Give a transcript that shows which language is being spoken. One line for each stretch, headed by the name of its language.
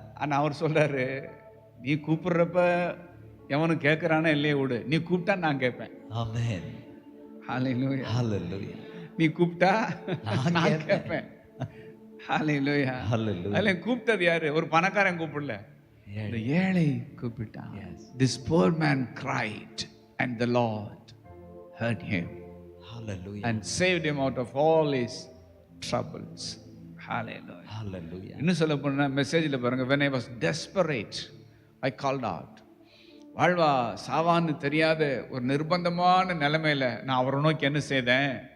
Tamil: ஆனா அவர் சொல்றாரு, நீ கூப்பிடுறப்ப எவனும் கேட்கிறானே இல்லையே விடு, நீ கூப்பிட்டா நான் கேட்பேன். ஆமென். ஹல்லேலூயா. ஹல்லேலூயா. நீ கூப்பிட்டா நான் கேட்பேன். ஹல்லேலூயா. ஹல்லேலூயா. அதுல கூப்பிட்டது யாரு? ஒரு பணக்காரன் கூப்பிடல, இந்த ஏழை கூப்பிட்டான்.
English: This poor man cried and the Lord heard him. Hallelujah. And saved him out of all his troubles. Hallelujah. Hallelujah.
Tamil: இன்னும் சொல்ல போனா மெசேஜ்ல பாருங்க,
English: when I was desperate I called out.
Tamil: வாழ்வா சாவான்னு தெரியாத ஒரு நிர்பந்தமான நிலைமையில நான் அவரை நோக்கி என்ன செய்தேன்?